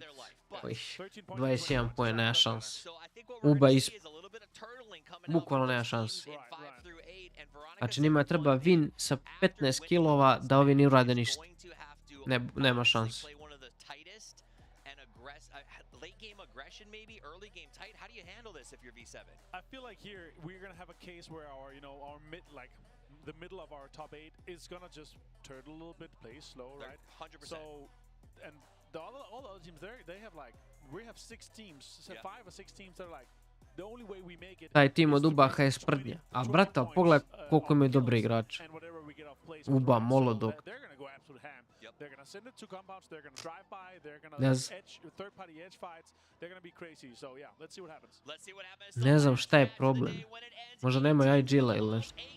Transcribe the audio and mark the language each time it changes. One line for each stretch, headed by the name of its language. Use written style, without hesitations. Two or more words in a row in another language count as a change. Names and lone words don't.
Serbian: 21 poen, nema šans. Uba bukvalno nema šans. Znači njima treba win sa 15 killova da ovi ne urade ništa. Nema šans.
English: I feel like here we're going to have a case where our mid, like the middle of our top 8 is going to just turtle a little bit, play slow, right? 100%. So, and all the other teams there, they have like, we have 6 teams, 5 or 6 teams that are like, the only way we make it.
Serbian: Taj tim od Ubaha je sprdnja. A brata, pogledaj koliko imaju dobri igrači. Uba, Molodok.
English: They're going to send it to compounds, they're going to drive by, they're going to edge, third-party edge fights, they're going to be crazy. So yeah, let's see what happens.
Serbian: Ne znam šta je problem. Možda nemaju IG-la ili nešto.